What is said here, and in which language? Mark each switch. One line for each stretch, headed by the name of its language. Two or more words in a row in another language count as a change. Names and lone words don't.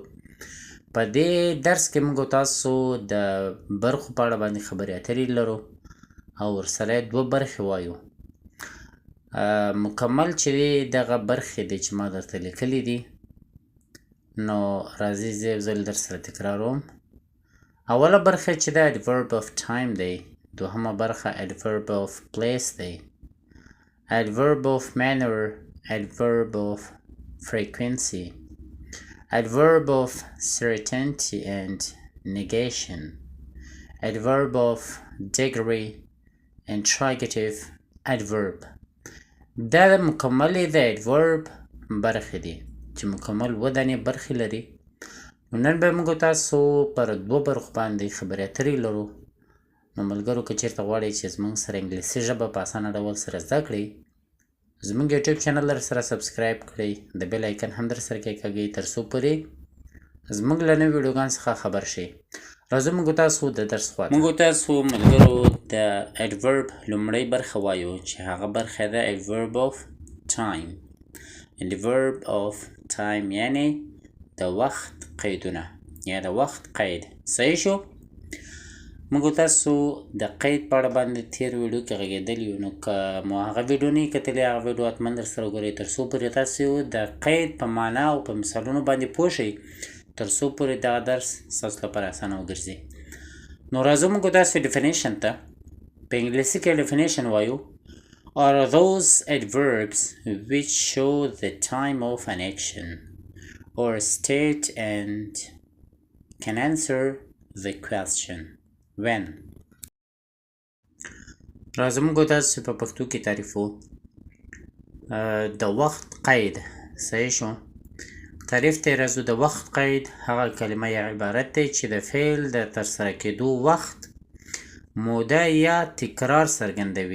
Pashto: په دې درس کې موږ تاسو د برخو په اړه باندې خبرې اترې لرو او ورسره دوه برخې وایو. مکمل چې دغه برخې دي چې ما درته لیکلي دي نو راځئ زه یو ځل در سره تکراروم. اوله برخه چې د
English: adverb of time
Pashto: دی، دوهمه برخه
English: adverb of place دی، adverb of manner، adverb of frequency، adverb of certainty and negation، adverb of degree، interrogative adverb.
Pashto: دا د مکملې د adverb برخې دي چې مکمل ودانې برخې لري. نن به موږ تاسو پر دوه برخو باندې خبرې اترې لرو. نو ملګرو که چېرته غواړئ چې زموږ سره انګلیسي ژبه په اسانه ډول سره زده کړئ، زموږ یوټیوب چینل در سره سبسکرایب کړئ، د بیل آیکن هم در سره کېکاږئ تر څو پورې زموږ له نویو ویډیوګانو څخه خبر شئ. راځو موږ تاسو د درس خواته. موږ تاسو ملګرو د adverb لومړۍ برخه وایو چې هغه برخه ده
English: adverb of time. adverb of time
Pashto: یعنی د وخت قیدونه یا د وخت قید. صحیح شو؟ موږ تاسو د قید په اړه باندې تیر ویډیو کې غږېدلي یو، نو که مو هغه ویډیو نه وي کتلې هغه ویډیو حتما در سره وګورئ تر څو پورې تاسو د قید په معنا او په مثالونو باندې پوه شئ تر څو پورې دغه درس ستاسو لپاره اسانه وګرځي. نو راځو موږ تاسو ډیفینیشن ته. په انګلیسي کې ډیفینیشن وایو
English: are those adverbs which show the time of an action or state and can answer the question when.
Pashto: راځو موږ تاسو په پښتو کې تعریفو. د وخت قید. صحیح شو؟ تعریف ته راځو. د وخت قید هغه کلمه یا عبارت دی چې د فعل د ترسره کېدو وخت، موده یا تکرار څرګندوي.